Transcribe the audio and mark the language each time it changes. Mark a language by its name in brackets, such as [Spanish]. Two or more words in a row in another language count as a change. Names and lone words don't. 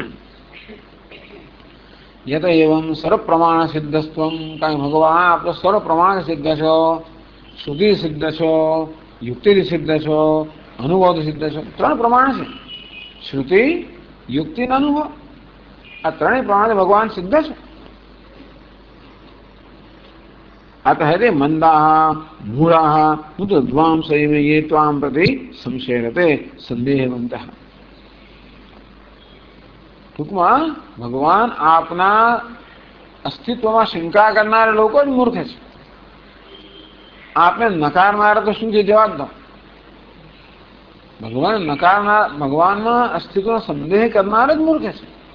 [Sanskrit] યત એવમ સર્વપ્રમાણ સિદ્ધસ્ત્વમ, [Gujarati] કારણ ભગવાન આપણે સર્વપ્રમાણ સિદ્ધ છો, શ્રુતિ સિદ્ધ છો, યુક્તિ સિદ્ધ છો, અનુભવ સિદ્ધ છો. 3 પ્રમાણ છે: શ્રુતિ, યુક્તિ અને અનુભવ. આ 3 પ્રમાણે ભગવાન સિદ્ધ છે. [Sanskrit] अतः ते मंदाः मूढ़ाः मुद्ध्वांसैव ये त्वां प्रति संशयरते संदेहवन्तः. [Gujarati] ટૂંકમાં ભગવાન આપના અસ્તિત્વમાં શંકા કરનારા લોકો જ મૂર્ખ છે. આપને નકારનારા તો શું છે? જવાબ દો. ભગવાનમાં અસ્તિત્વનો સંદેહ કરનાર જ મૂર્ખ છે.